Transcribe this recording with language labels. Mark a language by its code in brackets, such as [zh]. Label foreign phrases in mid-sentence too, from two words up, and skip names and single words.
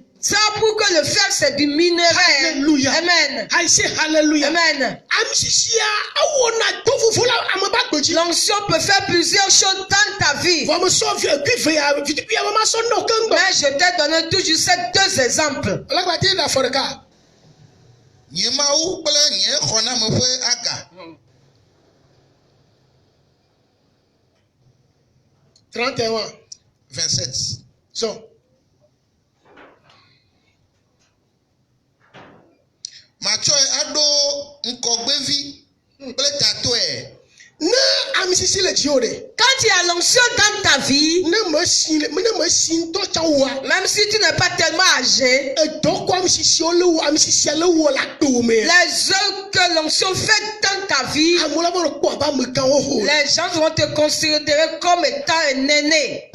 [fr] C'est pourquoi le fer c'est du minerai. Alléluia. Amen. [en] I say hallelujah. [fr] Amen. L'onction peut faire plusieurs choses dans ta vie. Mais je t'ai donné toujours ces deux exemples. [ee] Nyemawu kple nye xɔname ƒe aga. 31. 27. So. Matsɔe aɖo ŋkɔgbevi kple tatɔe. Ne amisisi le dziwò de. [fr] Quand il y a l'onction dans ta vie, même si tu n'es pas tellement âgé, les œuvres que l'onction fait dans ta vie, les gens vont te considérer comme étant un aîné.